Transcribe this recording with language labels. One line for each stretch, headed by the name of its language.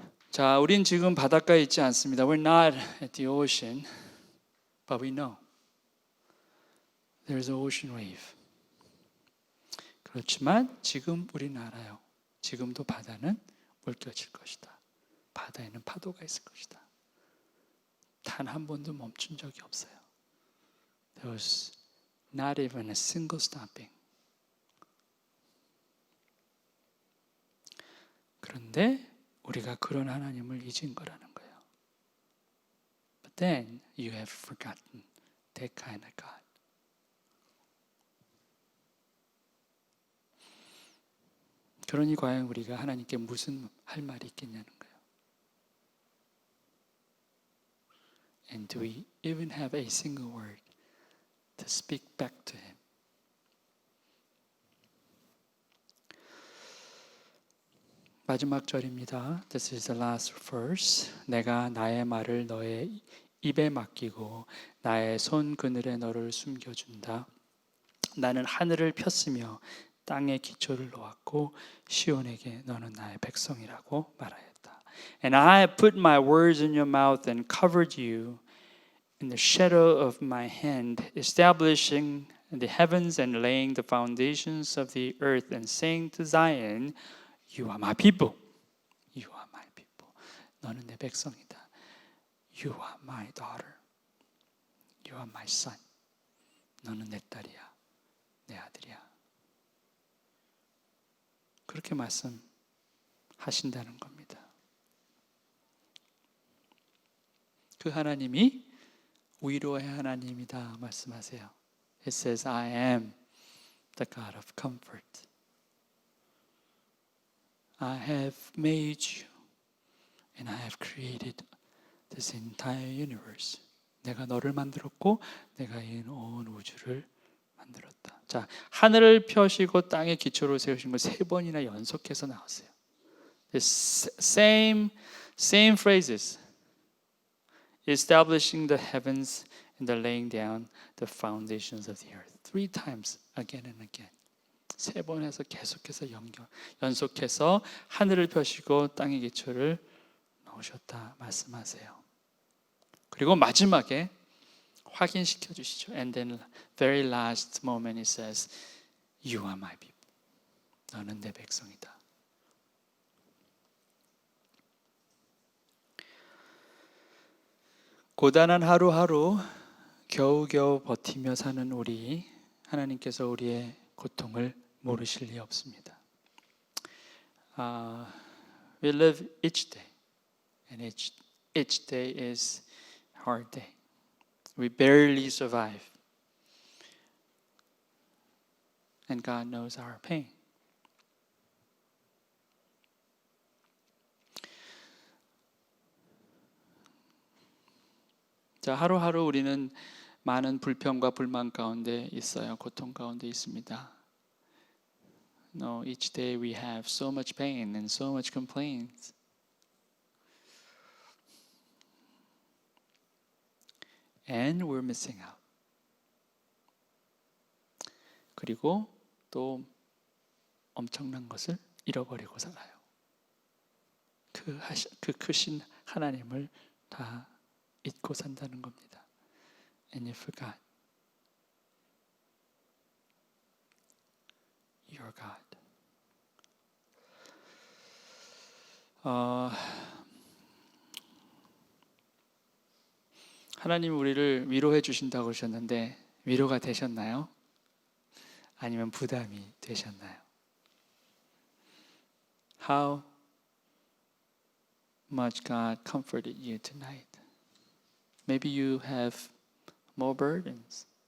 Korean: 자, 우린 지금 바닷가에 있지 않습니다.
English: We're not at the ocean, but we know there's an ocean wave.
Korean: 그렇지만 지금 우리는 알아요. 지금도 바다는 물결칠 것이다. 바다에는 파도가 있을 것이다. 단 한 번도 멈춘 적이 없어요.
English: There was not even a single stopping.
Korean: 그런데 우리가 그런 하나님을 잊은 거라는 거예요.
English: But then you have forgotten that kind of God.
Korean: 그러니 과연 우리가 하나님께 무슨 할 말이 있겠냐는 거예요.
English: And do we even have a single word to speak back to Him?
Korean: 마지막 절입니다.
English: This is the last verse.
Korean: 내가 나의 말을 너의 입에 맡기고 나의 손 그늘에 너를 숨겨준다. 나는 하늘을 폈으며 땅에 기초를 놓았고 시온에게 너는 나의 백성이라고 말하였다.
English: And I have put my words in your mouth and covered you in the shadow of my hand, establishing the heavens and laying the foundations of the earth, and saying to Zion, You are my people. You are my people.
Korean: 너는 내 백성이다.
English: You are my daughter. You are my son.
Korean: 너는 내 딸이야. 내 아들이야. 그렇게 말씀하신다는 겁니다. 그 하나님이 위로의 하나님이다 말씀하세요.
English: It says, I am the God of comfort. I have made you and I have created this entire universe.
Korean: 내가 너를 만들었고 내가 이 온 우주를 만들었다. 자, 하늘을 펴시고 땅에 기초를 세우신 거 3번이나 연속해서 나왔어요.
English: The same phrases. Establishing the heavens and the laying down the foundations of the earth. 3 times again and again.
Korean: 3번 해서 계속해서 연속해서 하늘을 펴시고 땅의 기초를 놓으셨다 말씀하세요. 그리고 마지막에 확인시켜 주시죠.
English: And then very last moment it says, You are my people.
Korean: 너는 내 백성이다. 고단한 하루하루 겨우겨우 버티며 사는 우리, 하나님께서 우리의 고통을 모르실 리 없습니다.
English: We live each day, and each day is hard day. We barely survive, and God knows our pain.
Korean: 자, 하루하루 우리는 많은 불평과 불만 가운데 있어요. 고통 가운데 있습니다.
English: No, each day we have so much pain and so much complaints. And we're missing out.
Korean: 그리고 또 엄청난 것을 잃어버리고 살아요. 그 크신 하나님을 다 잊고 산다는 겁니다.
English: And you forgot your God.
Korean: 하나님 우리를 위로해 주신다고 하셨는데 위로가 되셨나요? 아니면 부담이 되셨나요?
English: How much God comforted you tonight? Maybe you have more burdens.